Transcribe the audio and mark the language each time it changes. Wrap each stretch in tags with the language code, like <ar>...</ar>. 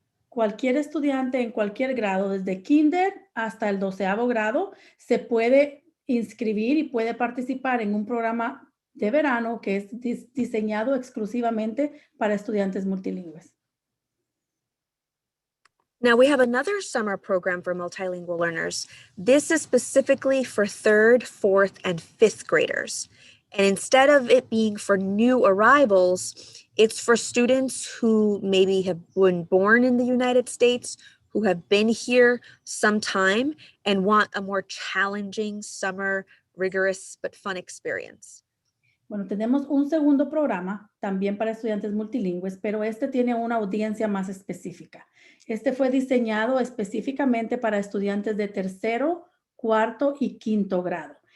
<es>Cualquier estudiante en cualquier grado, desde kinder hasta el 12º grado, se puede inscribir y puede participar en un programa de verano que es diseñado exclusivamente para estudiantes multilingües.</es> <en>Now we have another summer program for multilingual learners. This is specifically for 3rd, 4th, and 5th graders. And instead of it being for new arrivals, it's for students who maybe have been born in the United States, who have been here some time and want a more challenging summer, rigorous but fun experience.</en> <es>Bueno, tenemos un segundo programa también para estudiantes multilingües, pero este tiene una audiencia más específica. Este fue diseñado específicamente para estudiantes de 3º, 4º y 5º grado.</es>